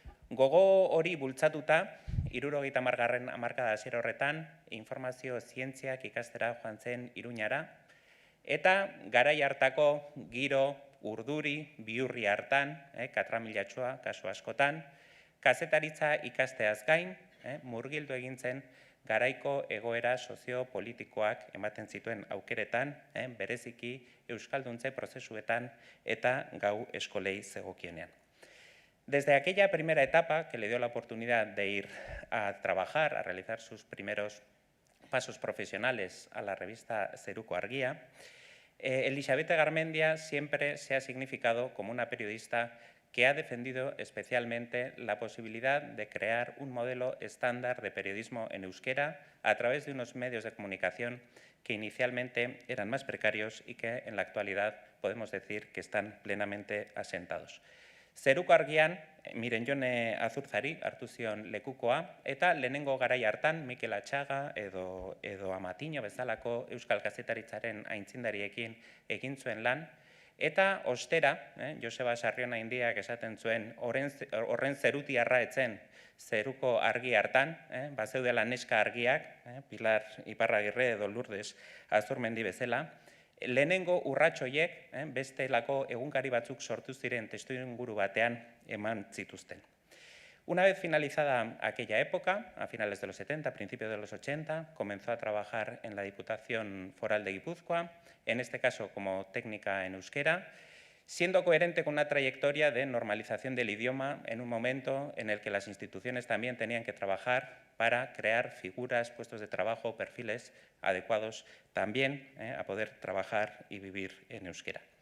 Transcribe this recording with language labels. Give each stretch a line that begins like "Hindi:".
Basque: Gogo hori bultzatuta, 70. hamarkada hasiera horretan, informazio zientziak ikastera joan zen Iruñara, eta garai hartako giro, urduri, bihurri hartan, katramilatxoa kasu askotan, kazetaritza ikasteaz gain, murgildu egin zen garaiko egoera soziopolitikoak ematen zituen aukeretan, bereziki euskalduntze prozesuetan eta gau eskolei zegokienean.
Spanish: Desde aquella primera etapa que le dio la oportunidad de ir a trabajar, a realizar sus primeros pasos profesionales a la revista Seruko Argia, Elisabete Garmendia siempre se ha significado como una periodista que ha defendido especialmente la posibilidad de crear un modelo estándar de periodismo en euskera a través de unos medios de comunicación que inicialmente eran más precarios y que en la actualidad podemos decir que están plenamente asentados.
Basque: Zeruko Argian, Mirenjone Azurzari hartu zion lekukoa, eta lehenengo garai hartan Mikel Atxaga edo Amatiño bezalako Euskal Kazetaritzaren aitzindariekin egin zuen lan, eta ostera, Joseba Sarriona Indiak esaten zuen, horren zerutiarra etzen Zeruko Argi hartan, bazeudela neska argiak, Pilar Iparragirre edo Lourdes Azurmendi bezala, lehenengo urratxoiek bestelako egunkari batzuk sortu ziren testuinguru batean eman zituzten.
Spanish: Una vez finalizada aquella época, a finales de los 70, principios de los 80, comenzó a trabajar en la Diputación Foral de Guipúzcoa, en este caso como técnica en euskera, siendo coherente con una trayectoria de normalización del idioma en un momento en el que las instituciones también tenían que trabajar para crear figuras, puestos de trabajo, perfiles adecuados también a poder trabajar y vivir en euskera.